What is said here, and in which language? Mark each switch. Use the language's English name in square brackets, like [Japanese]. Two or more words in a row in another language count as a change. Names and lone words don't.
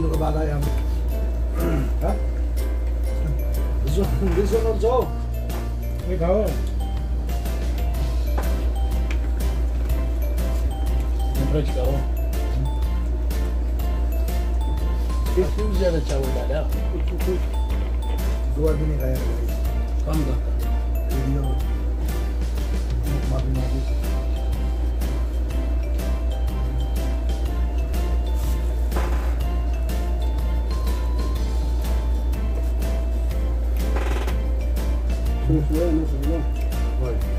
[Filipino] Bala yan. Ha? [English] This one also. [Filipino] Ikaw. [Hindi] फ्रेश करो क्यों ज्यादा चावल डाला [Filipino] Dua din kaya. [Hindi] कम करता [Filipino] Video. Mabi. Hoy.